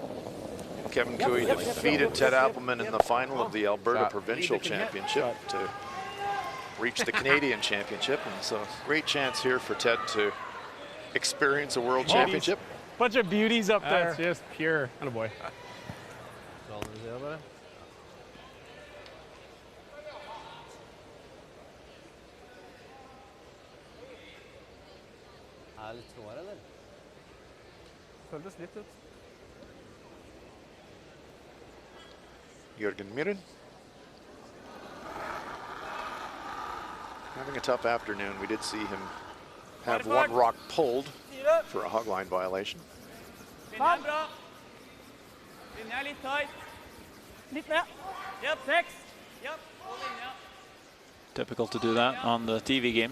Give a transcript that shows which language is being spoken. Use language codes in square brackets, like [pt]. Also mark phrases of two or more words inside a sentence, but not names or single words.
[en] Kevin Cooey defeated Ted Appelman in the final of the Alberta Provincial Championship to reach the Canadian Championship, and so great chance here for Ted to experience a world championship. Bunch of beauties up there. That's just pure. Attaboy. [no] Føltes litt ut. Jørgen Myhren. [en] Having a tough afternoon. We did see him have one rock pulled for a hogline violation. Difficult to do that on the TV game.